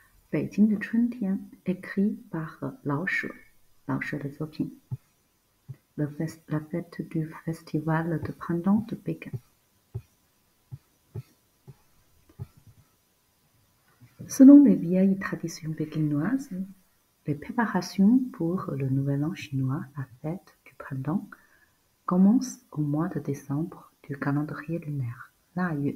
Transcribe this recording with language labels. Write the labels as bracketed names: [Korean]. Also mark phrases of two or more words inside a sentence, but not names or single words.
[French] 北京的春天 écrit par [Chinese] 老舍的作品 [French] La fête du festival de printemps de Pékin. Selon les vieilles traditions pékinoises, les préparations pour le nouvel an chinois, la fête du printemps, commencent au mois de décembre du calendrier lunaire, La Yue.